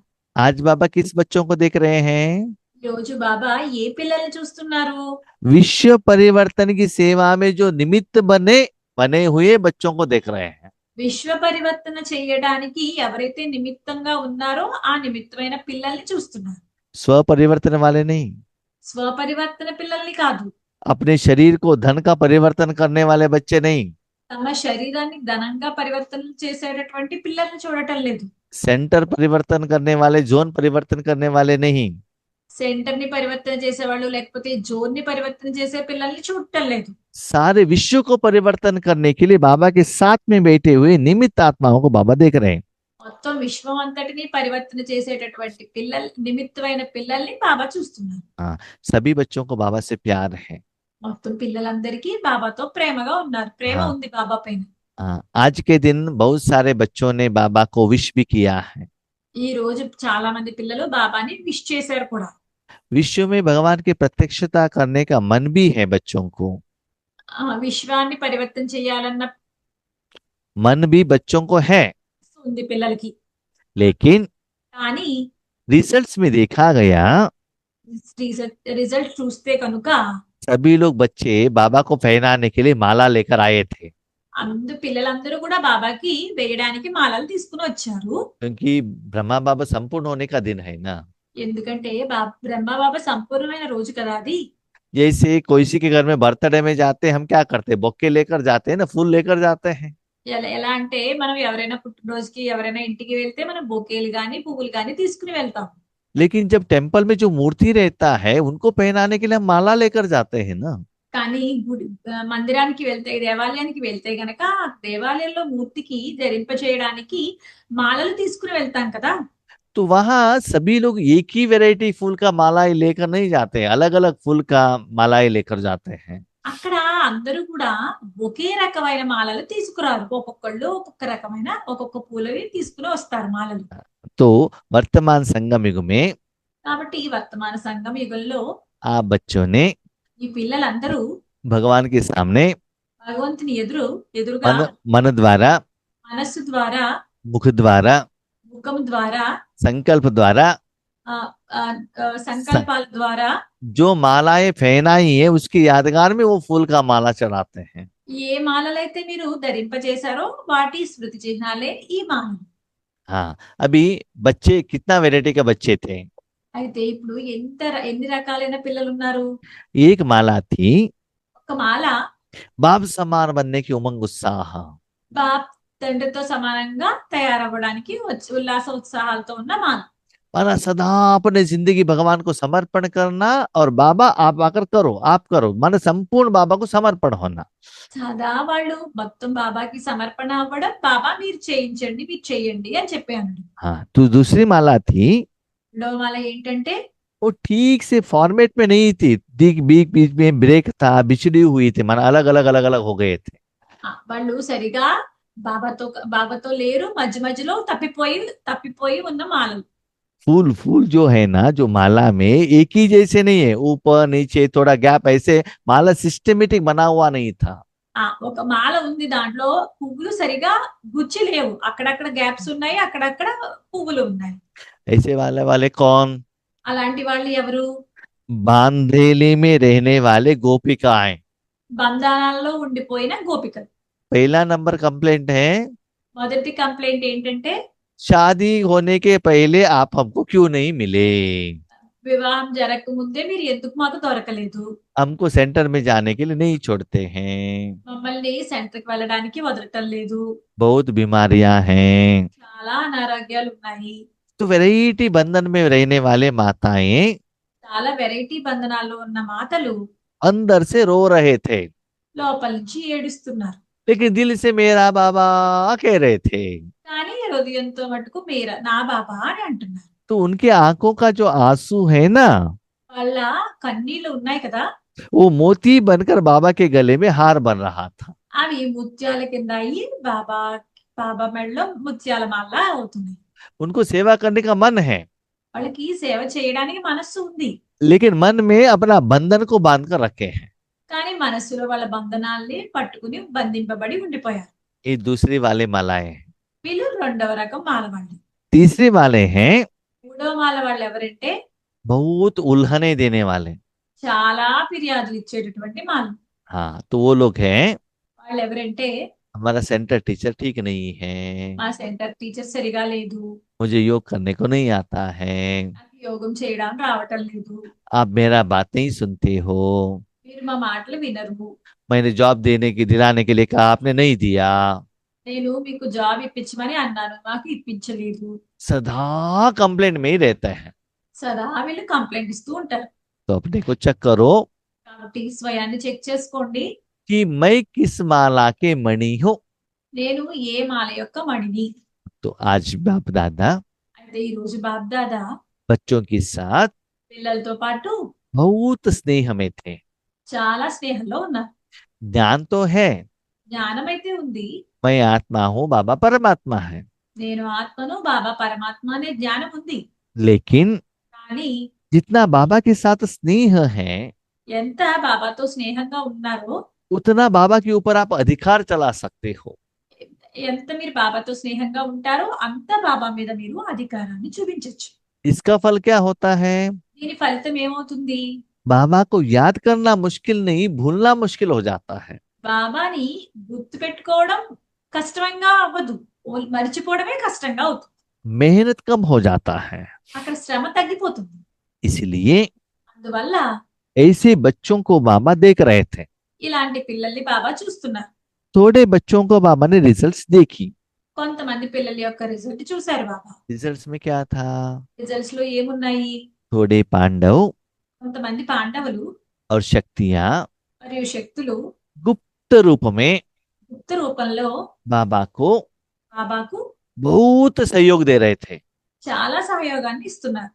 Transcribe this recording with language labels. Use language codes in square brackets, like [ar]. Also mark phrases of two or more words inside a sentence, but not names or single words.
[hi] आज बाबा किस बच्चों को देख रहे हैं? [te] ఈ రోజు బాబా ఏ పిల్లల్ని చూస్తున్నారు? [hi] विश्व परिवर्तन की सेवा में जो निमित्त बने हुए बच्चों को देख रहे हैं। [te] విశ్వ పరివర్తన చేయడానికి ఎవరైతే నిమిత్తంగా ఉన్నారో ఆ నిమిత్తమైన పిల్లల్ని చూస్తున్నారు. [hi] स्व परिवर्तन वाले नहीं। [te] స్వపరివర్తన పిల్లల్ని కాదు. [hi] अपने शरीर को धन का परिवर्तन करने वाले बच्चे नहीं। [te] తమ శరీరాన్ని ధనంగా పరివర్తన చేసేటటువంటి పిల్లల్ని చూడటం లేదు. [hi] सेंटर परिवर्तन करने वाले, जोन परिवर्तन करने वाले नहीं। [te] సెంటర్ ని పరివర్తన చేసేవాళ్ళు లేకపోతే జోన్ ని పరివర్తన చేసే పిల్లల్ని చూడటం లేదు. [hi] सारे विश्व को परिवर्तन करने के लिए बाबा के साथ में बैठे हुए निमित्त आत्माओं को बाबा देख रहे हैं। [te] మొత్తం విశ్వం అంతటిని పరివర్తన చేసేటటువంటి నిమిత్తమైన పిల్లల్ని బాబా చూస్తున్నారు. [hi] सभी बच्चों को बाबा से प्यार है। [te] మొత్తం పిల్లలందరికీ బాబాతో ప్రేమగా ఉన్నారు. ప్రేమ ఉంది బాబా పైన. [hi] आज के दिन बहुत सारे बच्चों ने बाबा को विश भी किया है। [te] ఈ రోజు చాలా మంది పిల్లలు బాబాని విష్ చేశారు కూడా. [hi] विश्व में भगवान की प्रत्यक्षता करने का मन भी है बच्चों को। [te] విశ్వాన్ని పరివర్తన చేయాలన్న [hi] मन भी बच्चों को है, [te] ఉంది పిల్లలకి. [hi] लेकिन [te] కానీ [hi] रिजल्ट्स में देखा गया [te] రిజల్ట్ చూస్తే కనుక [hi] सभी लोग बच्चे बाबा को पहनाने के लिए माला लेकर आए थे। [te] పిల్లలందరూ కూడా బాబాకి వేయడానికి మాలలు తీసుకుని వచ్చారు. [hi] क्योंकि ब्रह्मा बाबा संपूर्ण होने का दिन है ना। [te] ఎందుకంటే బ్రహ్మ బాబా సంపూర్ణమైన రోజు కదా అది. [hi] जैसे कोई के घर में बर्थडे में जाते हैं, हम क्या करते हैं? बొకే लेकर जाते हैं ना, फूल लेकर जाते हैं। [te] ఎలా అంటే మనం ఎవరైనా పుట్టినరోజుకి ఎవరైనా ఇంటికి వెళ్తే మనం బొకేలు గాని పువ్వులు గాని తీసుకుని వెళ్తాం. [hi] लेकिन जब टेम्पल में जो मूर्ति रहता है, उनको पहनाने के लिए हम माला लेकर जाते हैं ना। [te] కానీ మందిరానికి వెళ్తే, దేవాలయానికి వెళ్తే గనక దేవాలయంలో మూర్తికి ధరింపచేయడానికి మాలలు తీసుకుని వెళ్తాం కదా. [hi] तो वहां सभी लोग एक ही वैरायटी फूल का मालाएं लेकर नहीं जाते, अलग अलग फूल का मालाएं लेकर जाते हैं। [te] అక్కడ అందరూ కూడా ఒకే రకమైన మాలలు తీసుకురారు. ఒక్కొక్కళ్ళు ఒక్కొక్క రకమైన ఒక్కొక్క పూలవి తీసుకుని వస్తారు మాలలు. [hi] तो वर्तमान संगम युग में [te] కాబట్టి ఈ వర్తమాన సంఘం యుగంలో [hi] आप बच्चों ने [te] ఈ పిల్లలందరూ [hi] भगवान के सामने [te] భగవంతుని ఎదురుగా [hi] मन द्वारा, [te] మనస్సు ద్వారా, [hi] मुख द्वारा, [te] ముఖం ద్వారా, [hi] संकल्प द्वारा [te] సంకల్పాల ద్వారా [hi] जो मालाएं पहनाई है, उसकी यादगार में वो फूल का माला चढ़ाते हैं। [te] ఏ మాలలైతే మీరు ధరింపజేశారో వాటి స్మృతి చిహ్నాలే ఈ మాలలు. [hi] हाँ, अभी बच्चे कितना वैरायटी के बच्चे थे? [te] అయితే ఇప్పుడు ఎన్ని రకాలైన పిల్లలు ఉన్నారు? [hi] एक माला थी [te] ఒక మాల [hi] बाप समान बनने की उमंग उत्साह। [te] బాప్ తండ్రితో సమానంగా తయారవ్వడానికి ఉల్లాస ఉత్సాహాలతో ఉన్న మాల. [hi] माना सदा अपने जिंदगी भगवान को समर्पण करना, और बाबा आप आकर करो, आप करो, माने संपूर्ण बाबा को समर्पण होना। [te] సదా వాళ్ళు మొత్తం బాబాకి సమర్పణ అవ్వడం, బాబా మీరు చేయించండి, మీరు చెయ్యండి అని చెప్పాను. [hi] हाँ, तो दूसरी माला थी, [te] రెండవ మాల ఏంటంటే [hi] वो ठीक से फॉर्मेट में नहीं थी, बीच बीच बीच में ब्रेक था, बिछड़ी हुई थी, माना अलग अलग अलग अलग हो गए थे। [te] వాళ్ళు సరిగా బాబాతో బాబాతో లేరు, మధ్య మధ్యలో తప్పిపోయి తప్పిపోయి ఉన్న మాలలు. [hi] फूल फूल जो है ना, जो माला में एक ही जैसे नहीं है, ऊपर नीचे थोड़ा गैप, ऐसे माला सिस्टमेटिक बना हुआ नहीं था। [te] ఒక మాల ఉంది, దాంట్లో పువ్వులు సరిగా గుచ్చి లేవు, అక్కడక్కడ గ్యాప్స్ ఉన్నాయి, అక్కడక్కడ పువ్వులు ఉన్నాయి. [hi] ऐसे वाले वाले कौन? [te] అలాంటి వాళ్ళు ఎవరు? [hi] बांधेली में रहने वाले गोपिकाएं। [te] బంధాలలో ఉండిపోయిన గోపికలు. [hi] पहला नंबर कंप्लेंट है, [te] మొదటి కంప్లైంట్ ఏంటంటే [hi] शादी होने के पहले आप हमको क्यों नहीं मिले? [te] వివాహం జరగక ముందే మీరు ఎందుకు మాకు దొరకలేదు, [hi] हमको सेंटर में जाने के लिए नहीं छोड़ते हैं, [te] మమ్మల్ని సెంటర్ కి వెళ్ళడానికి వదలటం లేదు, [hi] बहुत बीमारियां हैं। [te] చాలా అనారోగ్యాలు ఉన్నాయి. [hi] तो वैरायटी बंधन में रहने वाले माताएं [te] చాలా వెరైటీ బంధనాల్లో ఉన్న మాతలు [hi] अंदर से रो रहे थे, [te] లోపల నుంచి ఏడుస్తున్నారు. [hi] लेकिन दिल से मेरा बाबा कह रहे थे। [te] కానీ హృదయంతో మటుకు మీరా నా బాబా అని అంటున్నారు. [hi] तो उनके आंखों का जो आंसू है ना, [te] వాళ్ళ కన్నీళ్లు ఉన్నాయి కదా, [hi] वो मोती बनकर बाबा के गले में हार बन रहा था। [te] అవి ముత్యాల కింద అయ్యి బాబా బాబా మెడలో ముత్యాల మాల అవుతున్నాయి. [hi] उनको सेवा करने का मन है, [te] వాళ్ళకి సేవ చేయడానికి మనస్సు ఉంది, [hi] लेकिन मन में अपना बंधन को बांध कर रखे हैं। [te] కానీ మనస్సులో వాళ్ళ బంధనాల్ని పట్టుకుని బంధింపబడి ఉండిపోయారు. [hi] ये दूसरी वाले मालाएं हैं। [te] వీళ్ళు రెండవ రకం మాల వాళ్ళు. [hi] तीसरी वाले हैं [te] మూడవ మాల వాళ్ళు ఎవరంటే [hi] बहुत उल्हने देने वाले। [te] చాలా ఫిర్యాదులు ఇచ్చేటటువంటి మాల. [hi] हाँ, तो वो लोग हैं, [te] వాళ్ళు ఎవరంటే [hi] हमारा [en] center teacher [hi] ठीक नहीं है, [te] మా [en] center teacher [te] సరిగా లేదు, [hi] मुझे योग करने को नहीं आता है, [te] నాకు యోగం చేయడం రావటం లేదు, [hi] आप मेरा बात नहीं सुनते हो, [te] మీరు మా మాటలు వినరు, [hi] मैंने जॉब देने की दिलाने के लिए कहा आपने नहीं दिया। [te] నేను మీకు జాబ్ ఇప్పించమని అన్నాను, మాకు ఇప్పించలేదు. [hi] सदा कंप्लेंट में ही रहता है। [te] సదా వీళ్ళు కంప్లైంట్ ఇస్తూ ఉంటారు. [hi] तो अपने को चेक करो [te] కాబట్టి స్వయాన్ని చెక్ చేసుకోండి, [hi] कि मैं किस माला के मणि हूँ। [te] నేను ఏ మాల యొక్క మణిని. [hi] तो आज बाप दादा [te] అయితే ఈ రోజు బాబ్ దాదా [hi] बच्चों के साथ [te] పిల్లలతో పాటు [hi] बहुत स्नेह में थे। [te] చాలా స్నేహంలో ఉన్నారు. [hi] ज्ञान तो है, [te] జ్ఞానం అయితే ఉంది, [hi] मैं आत्मा हूँ, बाबा परमात्मा है, [te] నేను ఆత్మను, బాబా పరమాత్మ అనే జ్ఞానం ఉంది. [hi] लेकिन [te] కానీ [hi] जितना बाबा के साथ स्नेह है, [te] ఎంత బాబాతో స్నేహంగా ఉన్నారో, [hi] उतना बाबा के ऊपर आप अधिकार चला सकते हो। [te] ఎంత మీరు బాబాతో స్నేహంగా ఉంటారో అంత బాబా మీద మీరు అధికారాన్ని చూపించొచ్చు. [hi] इसका फल क्या होता है? [te] దీని ఫలితం ఏమవుతుంది? [hi] बाबा को याद करना मुश्किल नहीं, भूलना मुश्किल हो जाता है। [te] బాబాని గుర్తు పెట్టుకోవడం కష్టంగా అవ్వదు, మర్చిపోవడమే కష్టంగా అవుతుంది. [hi] मेहनत कम हो जाता है। [te] అక్కడ శ్రమ తగ్గిపోతుంది. [hi] इसलिए [te] అందువల్ల [hi] ऐसे बच्चों को बाबा देख रहे थे। [te] ఇలాంటి పిల్లల్ని బాబా చూస్తున్నారు. [hi] थोड़े बच्चों को बाबा ने रिजल्ट्स देखी। [te] కొంతమంది పిల్లల యొక్క రిజల్ట్ చూశారు బాబా. [hi] रिजल्ट्स में क्या था? [te] రిజల్ట్స్ లో ఏమున్నాయి? [hi] थोड़े पांडव [te] కొంతమంది పాండవులు [hi] और शक्तियां [te] మరియు శక్తులు [hi] गुप्त रूप में [te] గుప్త రూపంలో [hi] बाबा को [te] బాబాకు [hi] बहुत सहयोग दे रहे थे। [te] చాలా సహయోగాన్ని ఇస్తున్నారు.